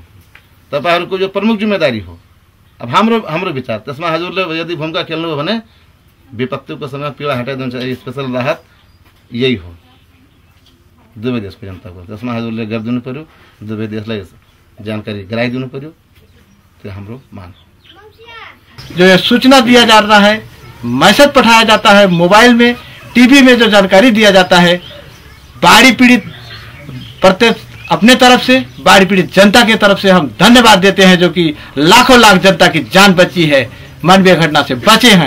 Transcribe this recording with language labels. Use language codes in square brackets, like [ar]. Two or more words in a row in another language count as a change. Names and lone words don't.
[ne] तपाईहरुको जो प्रमुख जिम्मेदारी हो। अब हाम्रो विचार त्यसमा हजुरले यदि भूमिका खेल्नु हो भने विपत्तिको समय पीडा हटाइदिन्छ स्पेशल राहत यही हो दुवै देशको जनताको। त्यसमा हजुरले गरिदिनु पर्यो, दुवै देशलाई जानकारी गराइदिनु पर्यो, त्यो हाम्रो माग हो। [hi] जो सूचना दिया जा रहा है, मैसेज पठाया जाता है मोबाइल में, टीवी में जो जानकारी दिया जाता है, बाढ़ी पीड़ित प्रत्येक अपने तरफ से बाढ़ी पीड़ित जनता के तरफ से हम धन्यवाद देते हैं, जो कि लाखों लाख जनता की जान बची है, मानवीय घटना से बचे हैं।